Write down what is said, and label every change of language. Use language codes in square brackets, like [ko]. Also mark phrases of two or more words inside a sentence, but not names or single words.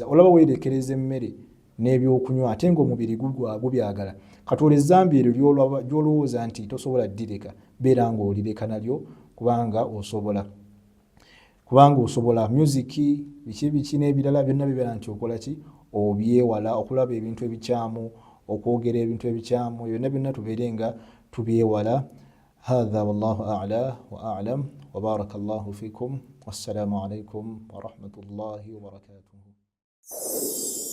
[lg] Olaba weerekereza emmere n'ebyokunywa ate ng'omubiri gubyagala, kati olwo ezzambi eryo ly'olowooza nti tosobola ddireka, beera ng'olireka nalyo kubanga osobola. Musiki biki n'ebirala byonna bibeera nti okola ki, obyewala. Okulaba ebintu ebikyamu, okwogera ebintu ebikyamu, byonna byonna tubeere nga tubyewala. [ar] هذا والله أعلى وأعلم وبارك الله فيكم. والسلام عليكم ورحمة الله وبركاته.